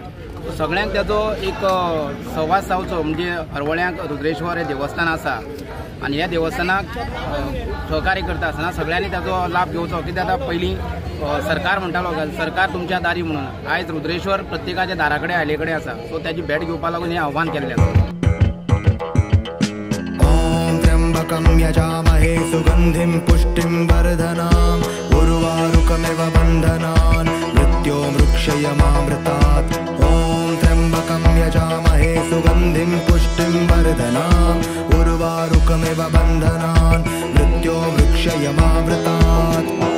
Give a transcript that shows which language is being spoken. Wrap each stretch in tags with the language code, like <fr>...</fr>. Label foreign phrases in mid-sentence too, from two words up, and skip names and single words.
<kok>सगळ्यांक ताजो एक संवाद जावचो, म्हणजे हरवळ्यांक रुद्रेश्वर हे देवस्थान आसा आनी ह्या देवस्थानाक सहकार्य करता आसतना सगळ्यांनी ताजो लाभ घेवचो. कित्याक आतां पयलीं सरकार म्हणटालो</kok> <mr>सरकार तुमच्या दारी</mr> <kok>म्हणून, आयज रुद्रेश्वर प्रत्येकाच्या दारा कडेन आयले कडेन आसा. सो ताजी भेट घेवपा लागून हें आव्हान केल्लें आसा.</kok> <sa>यजामहे सुगंधिं पुष्टिं वर्धनाम् उर्वारुकमिव बन्धनान् मृत्योर्मुक्षयमामृतात्. ॐ त्र्यम्बकं यजामहे सुगंधिं पुष्टिं वर्धनाम् उर्वारुकमिव बन्धनान् मृत्योर्मुक्षयमामृतात्.</sa>